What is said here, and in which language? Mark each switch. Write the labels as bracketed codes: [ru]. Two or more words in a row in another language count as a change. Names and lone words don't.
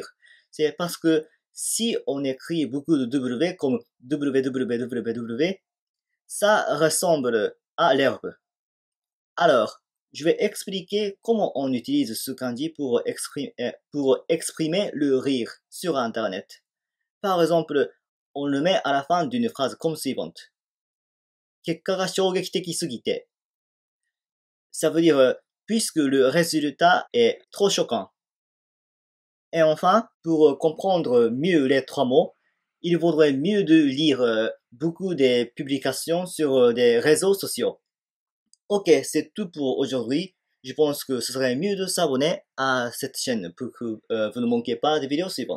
[fr] C'est parce que si on écrit beaucoup de W comme www, ça ressemble à l'herbe. Alors, je vais expliquer comment on utilise ce kanji pour exprimer le rire sur Internet. Par exemple, on le met à la fin d'une phrase comme suivante. [ja] 結果が衝撃的すぎて. [fr] Ça veut dire puisque le résultat est trop choquant. Et enfin, pour comprendre mieux les trois mots, il vaudrait mieux de lire beaucoup des publications sur des réseaux sociaux. Ok, c'est tout pour aujourd'hui. Je pense que ce serait mieux de s'abonner à cette chaîne pour que vous ne manquiez pas des vidéos suivantes.